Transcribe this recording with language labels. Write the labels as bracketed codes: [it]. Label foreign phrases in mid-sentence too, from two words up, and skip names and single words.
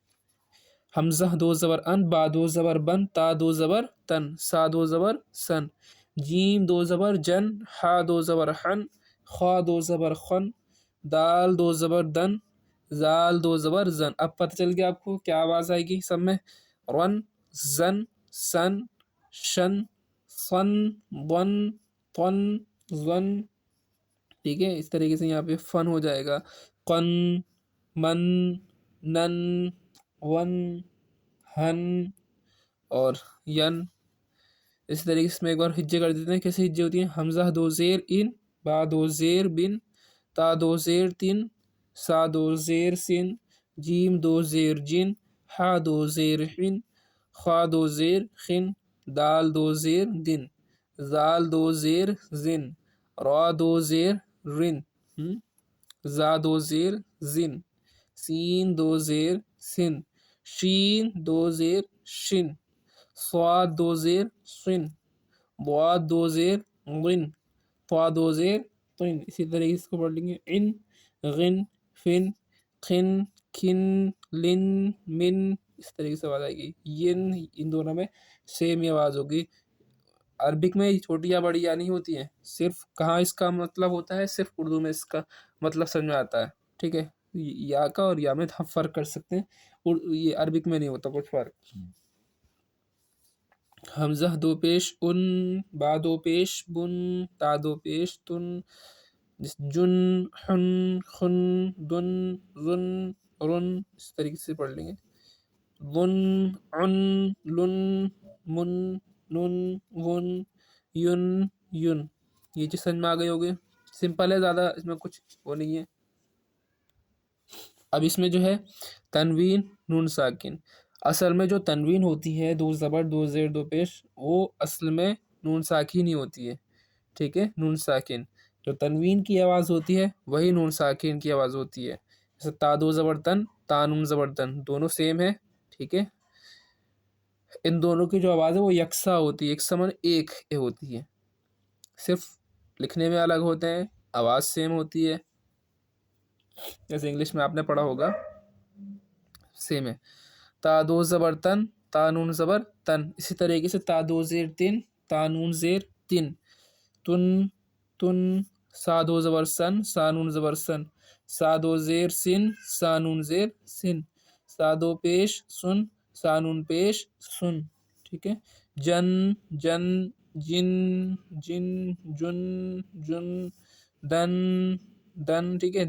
[ur] حمزہ دو زبر ان، با دو زبر بن، تا دو زبر تن، سا دو زبر سن، جیم دو زبر جن، ہا دو زبر حن، خا دو زبر خن، دال دو زبر دن، زال دو زبر زن. اب پتہ چل گیا آپ کو کیا آواز آئے گی سب میں. رن، زن، سن، شن، صن، ضن، طن، ظن. ٹھیک ہے، اس طریقے سے یہاں پہ فن ہو جائے گا. قن، من، نن، ون، ہن اور ین. اسی طریقے سے میں ایک بار ہجے کر دیتے ہیں. کیسے ہجے ہوتی ہیں؟ حمزہ دو زیر ان، با دو زیر بن، تا دو زیر تن، سا دو زیر سن، جیم دو زیر جن، ہا دو زیر حن، خا دو زیر خن، دال دو زیر دن، زال دو زیر زن، را دو زیر رن، زا دو زیر زن، سین دو زیر سن، شین دو زیر شن، صاد دو زیر صن، ضاد دو زیر ضن، طا دو زیر طن. اسی طریقے سے اس کو پڑھ لیں گے. ان، غن، فن، خن، کھن، لن، من. اس طریقے سے آواز آئے گی. ین، ان دونوں میں سیم ہی آواز ہوگی. عربک میں چھوٹی یا بڑی یا نہیں ہوتی ہیں، صرف کہاں اس کا مطلب ہوتا ہے، صرف اردو میں اس کا مطلب سمجھ میں آتا ہے. ٹھیک ہے، یا کا اور یا میں ہم فرق کر سکتے ہیں، یہ عربک میں نہیں ہوتا کچھ فرق. حمزہ دو پیش ان، با دو پیش بن، تا دو پیش تن، جن، حن، خن، دن، ظن، رن. اس طریقے سے پڑھ لیں گے. ظن، عن، لن، من، نن، ون، ین، ین. یہ چیز سمجھ میں آ گئی ہوگی. سمپل ہے، زیادہ اس میں کچھ وہ نہیں ہے. اب اس میں جو ہے تنوین نون ساکن. اصل میں جو تنوین ہوتی ہے دو زبر دو زیر دو پیش، وہ اصل میں نون ساکن ہی ہوتی ہے. ٹھیک ہے، نون ساکن. جو تنوین کی آواز ہوتی ہے وہی نون ساکن کی آواز ہوتی ہے. جیسے تا دو زبر تن، تا نون زبر تن، دونوں سیم ہے. ٹھیک ہے، ان دونوں کی جو آواز ہے وہ یکساں ہوتی ہے، ایک سمان ایک ہوتی ہے. صرف لکھنے میں الگ ہوتے ہیں، آواز سیم ہوتی ہے. جیسے انگلش میں آپ نے پڑھا ہوگا، سیم ہے. تا دو زبر تن، تا نون زبر تن. اسی طریقے سے تا دو زیر تن، تا نون زیر تن، تن، تن. سا دو زبر سن، سا نون زبر سن، سا دو زیر سن، سا نون زیر سن، سا دو پیش سن، سا نون پیش سن. ٹھیک ہے. جن، جن، جن، جن، جن، جن، دن، دن. ٹھیک ہے.